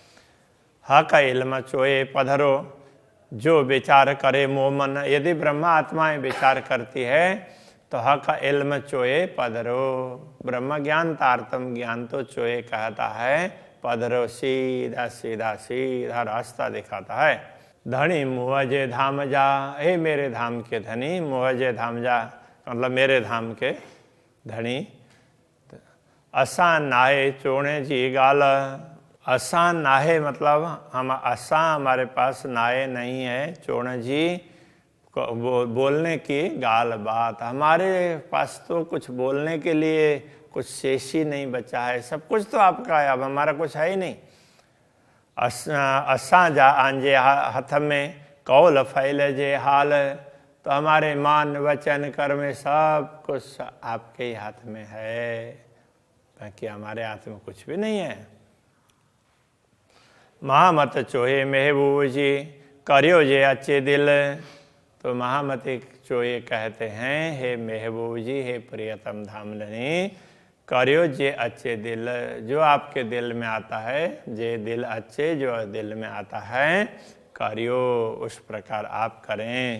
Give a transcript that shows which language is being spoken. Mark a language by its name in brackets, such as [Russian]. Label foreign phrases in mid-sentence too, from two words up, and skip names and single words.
[Sindhi] हा का इल्म चोए पधरो, जो विचार करे मोमन, [Hindi] यदि ब्रह्मा आत्माएं विचार करती है तो [Sindhi] हा का इल्म चोए पधरो, [Hindi] ब्रह्म ज्ञान तारतम ज्ञान तो चोए कहता है, पधरो सीधा सीधा सीधा रास्ता दिखाता है। [Sindhi] धनी मुआजे धाम जा, [Hindi] हे मेरे धाम के धनी, [Sindhi] मुआजे धाम जा [Hindi] मतलब मेरे धाम के धनी। [Sindhi] असा नाहे चोणे जी गाल, असा नाहे [Hindi] मतलब हम, असा हमारे पास नाहे नहीं है, [Sindhi] चोणे जी [Hindi] बोलने की गाल बात, हमारे पास तो कुछ बोलने के लिए कुछ शेष ही नहीं बचा है, सब कुछ तो आपका है, अब हमारा कुछ है ही नहीं। [Sindhi] असा जा आंजे हाथ में, कौल फैले जे हाल, [Hindi] तो हमारे मान वचन कर्म सब कुछ आपके ही हाथ में है, बाकी हमारे हाथ में कुछ भी नहीं है। [Sindhi] महामत चोहे महबूब जी, करियो जे अच्छे दिल, [Hindi] तो महामती चोहे कहते हैं, हे महबूब जी, हे प्रियतम धामधनी, [Sindhi] करियो जे अच्छे दिल, [Hindi] जो आपके दिल में आता है, [Sindhi] जे दिल अच्छे जो [Hindi] दिल में आता है, करियो उस प्रकार आप करें।